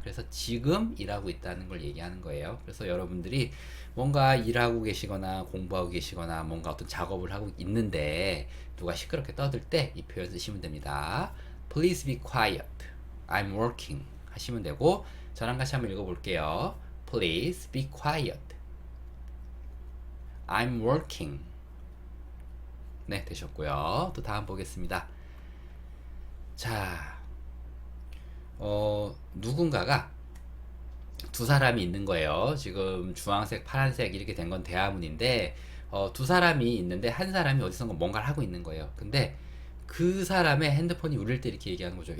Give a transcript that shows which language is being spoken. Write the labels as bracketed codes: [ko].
[ko] 그래서 지금 일하고 있다는 걸 얘기하는 거예요. 그래서 여러분들이 뭔가 일하고 계시거나 공부하고 계시거나 뭔가 어떤 작업을 하고 있는데 누가 시끄럽게 떠들 때 이 표현 쓰시면 됩니다. [en] Please be quiet, I'm working [ko] 하시면 되고, 저랑 같이 한번 읽어볼게요. [en] Please be quiet, I'm working. [ko] 네, 되셨고요. 또 다음 보겠습니다. 자, 누군가가 두 사람이 있는 거예요. 지금 주황색, 파란색 이렇게 된 건 대화문인데, 두 사람이 있는데 한 사람이 어디선가 뭔가를 하고 있는 거예요. 근데 그 사람의 핸드폰이 울릴 때 이렇게 얘기하는 거죠.